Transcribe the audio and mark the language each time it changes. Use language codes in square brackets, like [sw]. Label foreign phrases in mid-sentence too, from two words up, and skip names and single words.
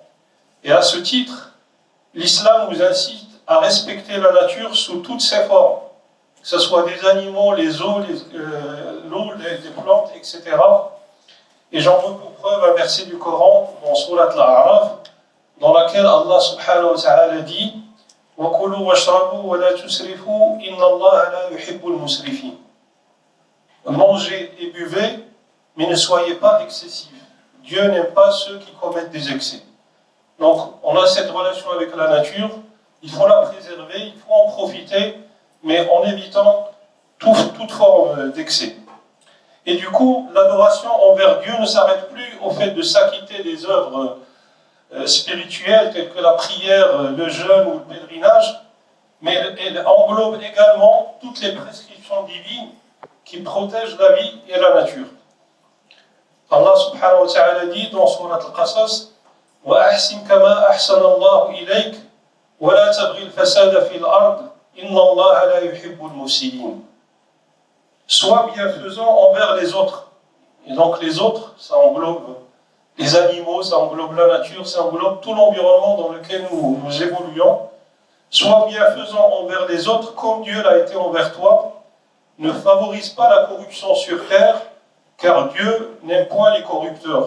[fr] Et à ce titre, l'islam nous incite à respecter la nature sous toutes ses formes, que ce soit des animaux, les eaux, l'eau, les plantes, etc. Et j'en veux pour preuve un verset du Coran, dans Surat Al-A'raf, dans laquelle Allah [ar] سبحانه وتعالى [fr] dit « [ar] وكلوا واشربوا ولا تسرفوا إن الله لا يحب المسرفين [fr] » Mangez et buvez, mais ne soyez pas excessifs. Dieu n'aime pas ceux qui commettent des excès. Donc, on a cette relation avec la nature, il faut la préserver, il faut en profiter, mais en évitant toute forme d'excès. Et du coup, l'adoration envers Dieu ne s'arrête plus au fait de s'acquitter des œuvres spirituelles, telles que la prière, le jeûne ou le pèlerinage, mais elle englobe également toutes les prescriptions divines qui protègent la vie et la nature. [ar] الله سبحانه وتعالى [fr] dit dans [ar] Surat Al-Qasas وأحسن كما أحسن الله إليك ولا تبغ الفساد في الأرض إن الله لا يحب المفسدين. [fr] Sois bienfaisant envers les autres, Et donc les autres, ça englobe les animaux, ça englobe la nature, ça englobe tout l'environnement dans lequel nous évoluons. Sois bienfaisant envers les autres comme Dieu l'a été envers toi. Ne favorise pas la corruption sur terre, car Dieu n'aime point les corrupteurs.